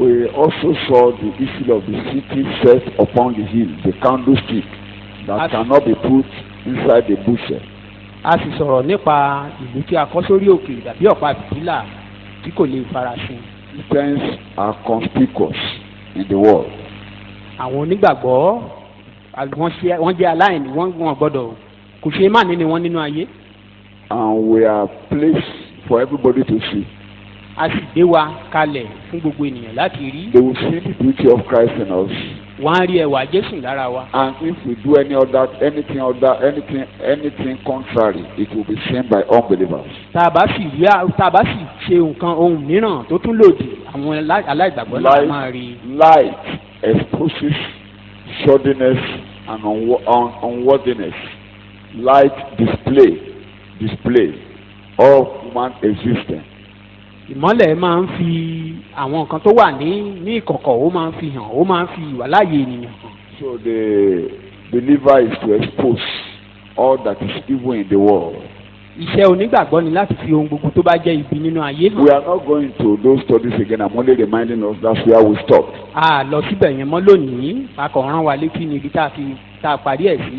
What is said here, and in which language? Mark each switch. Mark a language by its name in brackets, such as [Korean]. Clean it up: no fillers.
[English] We also saw the issue of the city set upon the hill, the candlestick that cannot be put inside the bushel. [Yoruba] A sì sọ̀rọ̀ nípa ìlú tí a kọ́ sórí òkè tàbí ọ̀pá fìtílà tí kò lè farasin. [English] Christians are conspicuous in the world. [Yoruba] Àwọn onígbàgbọ́ wọ́n jẹ́ aláìní wọ́n gbọ́dọ̀ kò ṣe é má ní ni wọ́n nínú ayé. [English] And we are placed for everybody to see. [Yoruba] A sì gbé wa kalẹ̀ fún gbogbo ènìyàn láti rí. [English] They will see the beauty of Christ in us. [Yoruba] Wọ́n á rí ẹwà Jésù lára wa. [English] And if we do anything contrary, it will be seen by unbelievers. [Yoruba] Tá a bá sì ṣe nǹkan ohun mìíràn tó tún lòdì àwọn aláìgbàgbọ́ náà máa rí. [English] Light exposes shoddiness and unworthiness. Light display all human existence. [Yoruba] Ìmọ́lẹ̀ máa ń fi àwọn nǹkan tó wà ní ìkọ̀kọ̀ ó máa ń fi hàn ó máa ń fi ìwà láàyè ènìyàn hàn. [English] So the believer is to expose all that is evil in the world. [Yoruba] Iṣẹ́ onígbàgbọ́ ni láti fi ohun gbogbo tó bá jẹ́ ibi nínú ayé hàn. [English] We are not going to those studies again. I'm only reminding us that's where we stopped. [Yoruba] A lọ síbẹ̀ yẹn mọ́ lónìí a kàn rán wa létí níbi tá a parí ẹ̀ sí.